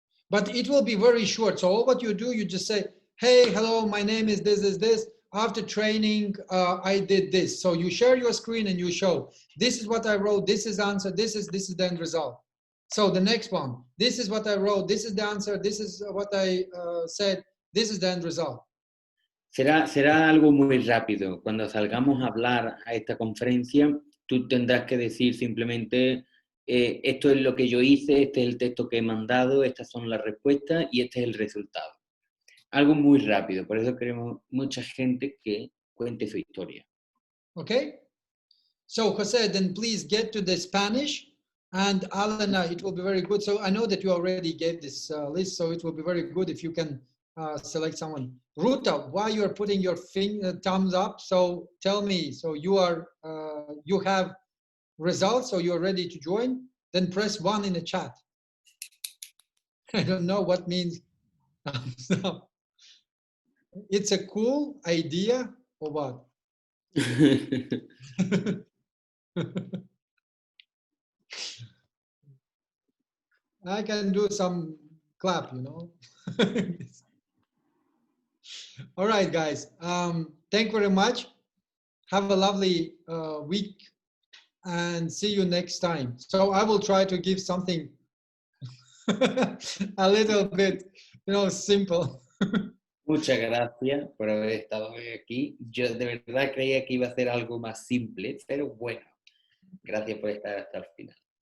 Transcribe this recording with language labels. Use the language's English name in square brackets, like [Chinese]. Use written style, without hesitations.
[English] But it will be very short. So all what you do, you just say, hey, hello, my name is this, after training, I did this. So you share your screen and you show, this is what I wrote, this is the answer, this is the end result. So the next one, this is what I wrote, this is the answer, this is what I said, this is the end result. [Spanish] Será algo muy rápido. Cuando salgamos a hablar a esta conferencia, tú tendrás que decir simplemente, esto es lo que yo hice, este es el texto que he mandado, estas son las respuestas y este es el resultado. Algo muy rápido, por eso queremos mucha gente que cuente su historia. [English] Okay? So Jose, then please get to the Spanish, and Alana, it will be very good. So I know that you already gave this list, so it will be very good if you can select someone. Ruta, why you are putting your thumbs up? So tell me, so you have results, so you're ready to join? Then press 1 in the chat. I don't know what means thumbs up. It's a cool idea or what? I can do some clap, you know. All right, guys. Thank you very much. Have a lovely week and see you next time. So I will try to give something a little bit, you know, simple. [Spanish] Muchas gracias por haber estado hoy aquí. Yo de verdad creía que iba a ser algo más simple, pero bueno, gracias por estar hasta el final.